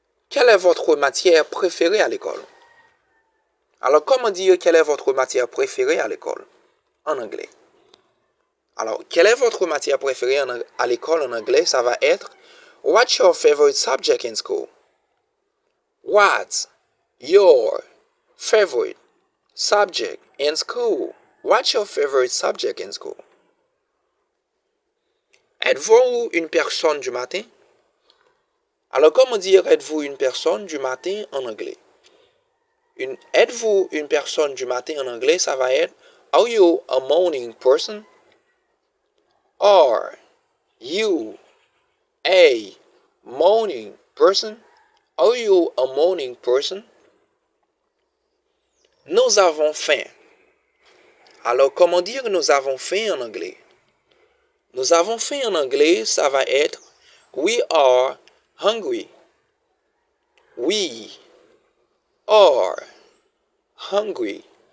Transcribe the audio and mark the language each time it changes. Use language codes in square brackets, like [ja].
[fr] Quelle est votre matière préférée à l'école? Alors, comment dire quelle est votre matière préférée à l'école en anglais? Alors, quelle est votre matière préférée à l'école en anglais? Ça va être [en] what's your favorite subject in school? What's your favorite subject in school? What's your favorite subject in school? [fr] Êtes-vous une personne du matin? Alors, comment dire êtes-vous une personne du matin en anglais? Êtes-vous une personne du matin en anglais? Ça va être [en] are you a morning person? Are you a morning person? Are you a morning person? [fr] Nous avons faim. Alors, comment dire nous avons faim en anglais? Nous avons faim en anglais, ça va être [en] we are hungry. We are hungry.